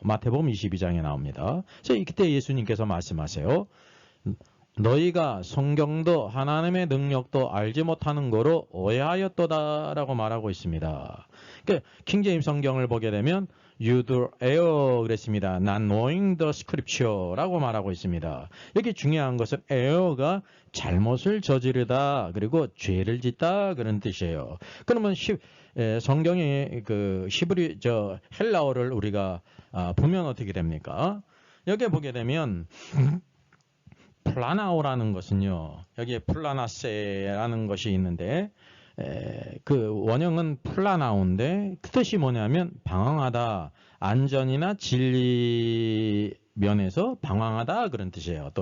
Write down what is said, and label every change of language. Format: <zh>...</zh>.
<ko>마태복음 22장에 나옵니다. 그래서 그때 예수님께서 말씀하세요. 너희가 성경도 하나님의 능력도 알지 못하는 거로 오해하였도다라고 말하고 있습니다. 그러니까 킹제임스 성경을 보게 되면</ko> <en>You do err</en> <ko>그랬습니다.</ko> <en>Not knowing the scripture</en> <ko>라고 말하고 있습니다. 여기 중요한 것은 err가 잘못을 저지르다 그리고 죄를 짓다 그런 뜻이에요. 그러면 성경의 그 히브리 헬라어를 우리가 보면 어떻게 됩니까? 여기 보게 되면 플라나오라는 것은요, 여기에 플라나세라는 것이 있는데, 그 원형은 플라나오인데, 그 뜻이 뭐냐면, 방황하다, 안전이나 진리 면에서 방황하다, 그런 뜻이에요.</ko>